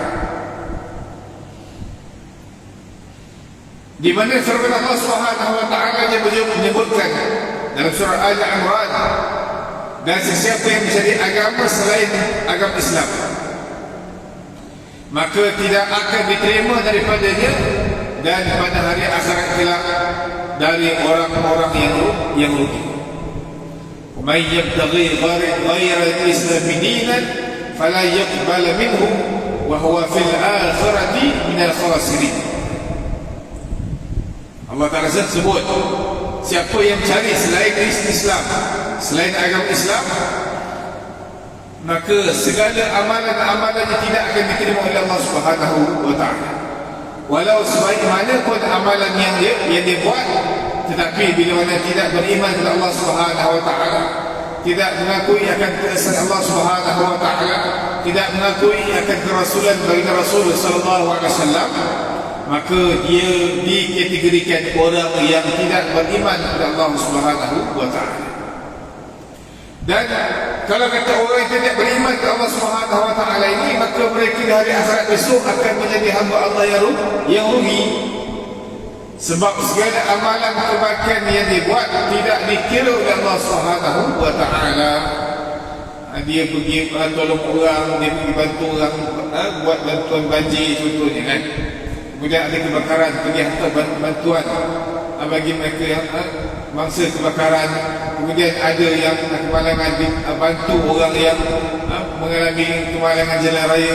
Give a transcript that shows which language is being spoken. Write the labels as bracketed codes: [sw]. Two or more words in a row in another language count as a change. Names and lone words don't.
[ms] Di mana firman Allah [ar] سبحانه وتعالى [ms] yang menyebutkan dalam surah Al-Imran, dan sesiapa yang mencari agama selain agama Islam, maka tidak akan diterima daripadanya dan pada hari akhirat kelak dari orang-orang yang rugi. [ar] وَمَنْ يَبْتَغِي غَيْرَ الْإِسْلَامِ دِينًا فَلَا يَقْبَلَ مِنْهُ وَهُوَ فِي الْآخِرَةِ مِنَ الْخَاسِرِينَ. [ms] Allah Ta'ala sebut, siapa yang cari selain Islam, selain agama Islam, maka segala amalan-amalannya tidak akan diterima oleh Allah [ar] سبحانه وتعالى. [ms] Walau sebaik mana pun amalan yang dia buat, tetapi bila mana tidak beriman kepada Allah [ar] سبحانه وتعالى, [ms] tidak mengakui akan keesaan Allah [ar] سبحانه وتعالى, [ms] tidak mengakui akan kerasulan bagi Rasul [ar] صلى الله عليه وسلم, [ms] maka dia dikategorikan orang yang tidak beriman kepada Allah [ar] سبحانه وتعالى. [ms] Dan kalau kata orang yang tidak beriman kepada Allah [ar] سبحانه وتعالى [ms] ini, maka mereka di hari akhirat besok akan menjadi hamba Allah yang rugi. Sebab segala amalan kebaikan yang dibuat tidak dikira oleh Allah [ar] سبحانه وتعالى. [ms] Dia pergi tolong orang, dia pergi bantu orang, buat bantuan banjir contohnya kan. Kemudian ada kebakaran, pergi hantar bantuan bagi mereka yang mangsa kebakaran. Kemudian ada yang kemalangan, bantu orang yang mengalami kemalangan jalan raya.